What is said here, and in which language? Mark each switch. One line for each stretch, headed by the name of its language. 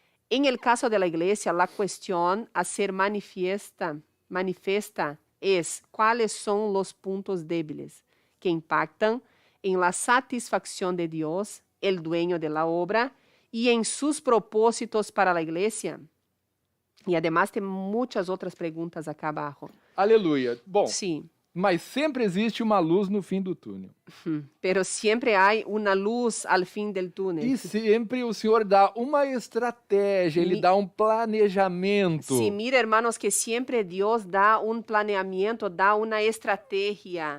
Spanish: En el caso de la iglesia, la cuestión a ser manifiesta es cuáles son los puntos débiles que impactan en la satisfacción de Dios, el dueño de la obra, y en sus propósitos para la iglesia. Y además tem muchas otras preguntas acá abajo.
Portuguese: Aleluia. Bom,
Spanish: Sí.
Portuguese: Mas sempre existe uma luz no fim do túnel.
Spanish: Pero siempre hay una luz al fin del túnel.
Portuguese: E sempre o Senhor dá uma estratégia, Ele dá planejamento.
Spanish: Sí, mira, hermanos, que siempre Dios da un planeamiento, da una estrategia.